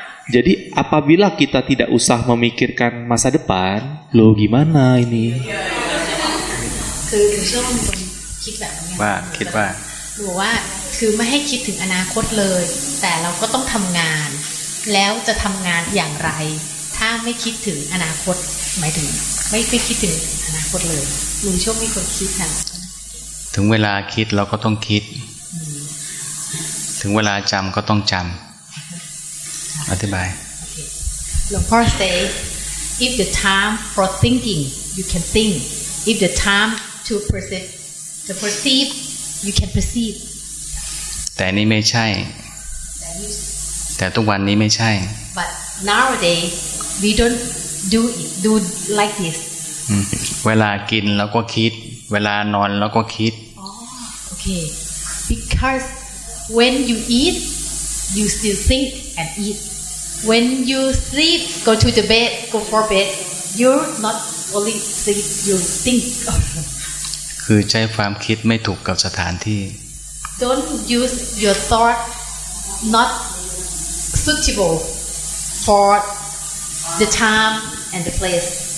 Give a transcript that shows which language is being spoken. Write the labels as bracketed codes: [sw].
[id] Jadi apabila kita tidak usah memikirkan masa depan, loh gimana ini? [th] คือเชื่อว่ามีคนคิดแบบนี้ ว่าคิดว่า หรือว่าคือไม่ให้คิดถึงอนาคตเลย แต่เราก็ต้องทำงาน แล้วจะทำงานอย่างไร ถ้าไม่คิดถึงอนาคตหมายถึงไม่คิดถึงอนาคตเลยลุงโชคมีคนคิดค่ะ ถึงเวลาคิดเราก็ต้องคิด ถึงเวลาจำก็ต้องจำอธิบาย [en] Long Paul say, if the time for thinking, you can think. If the time to perceive, you can perceive. [th] แต่นี่ไม่ใช่ แต่ทุกวันนี้ไม่ใช่ [en] But nowadays, we don't do like this. [th] เวลากินแล้วก็คิด เวลานอนแล้วก็คิด [en] Okay, because when you eat, you still think and eat. When you sleep, go to the bed, go for bed. You're not only sleep, you think. [th] คือใช้ความคิดไม่ถูกกับสถานที่ [en] Don't use your thought not suitable for the time and the place.